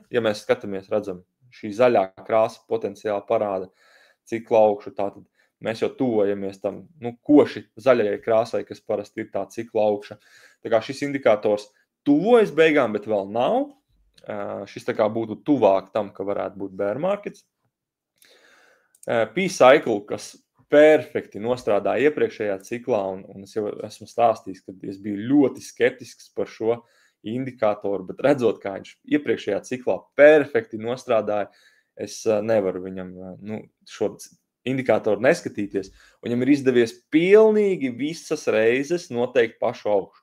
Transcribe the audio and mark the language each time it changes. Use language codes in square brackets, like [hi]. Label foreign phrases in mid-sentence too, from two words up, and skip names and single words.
[lv] Ja mēs skatāmies, redzam, šī zaļā krāsa potenciāli parāda cikla augšu, tātad mēs jau tuvojamies tam koši zaļajai krāsai, kas parasti ir tā cikla augša. Tā kā šis indikators tuvojas beigām, bet vēl nav. Šis tā kā būtu tuvāk tam, ka varētu būt [en] bear markets. [lv] P-cycle, kas perfekti nostrādāja iepriekšējā ciklā, un es jau esmu stāstījis, ka es biju ļoti skeptisks par šo indikatoru, bet redzot, kā viņš iepriekšējā ciklā perfekti nostrādāja, es nevaru viņam šo indikātoru neskatīties, un viņam ir izdevies pilnīgi visas reizes noteikt pašu augšu.